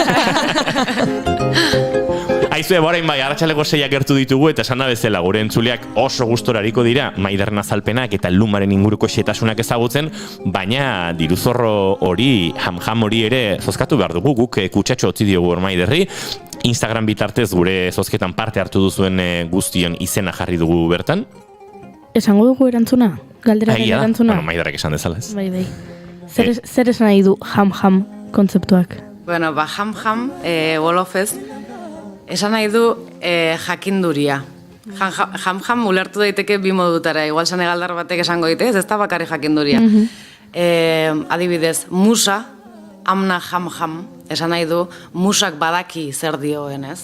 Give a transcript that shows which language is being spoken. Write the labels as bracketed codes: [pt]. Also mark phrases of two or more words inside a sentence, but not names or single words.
[eu] Aizue, borain arratsaleko 6 gertu ditugu eta esan da bezala gure entzuleak oso gustorariko dira Maiderren azalpenak eta lumaren inguruko xetasunak ezagutzen, baina diruzorro hori, ham hori ere zozkatu behar dugu, guk kutsatxo utzi diogu hor Maiderri, Instagram bitartez gure zozketan parte hartu duzuen guztion izena jarri dugu bertan. Esango dugu erantzuna? Galderaren erantzuna? Maiderrek esan dezala ez. Bai. Zer esan nahi du ham kontzeptuak? Ham, Wolofez, esan nahi du jakinduria. Ham ulertu daiteke bi modutara, igual senegaldar batek esango dite, ez da bakarri jakinduria. Adibidez, musa, [wo] amna ham, [eu] esan nahi du musak badaki zer dioen, ez?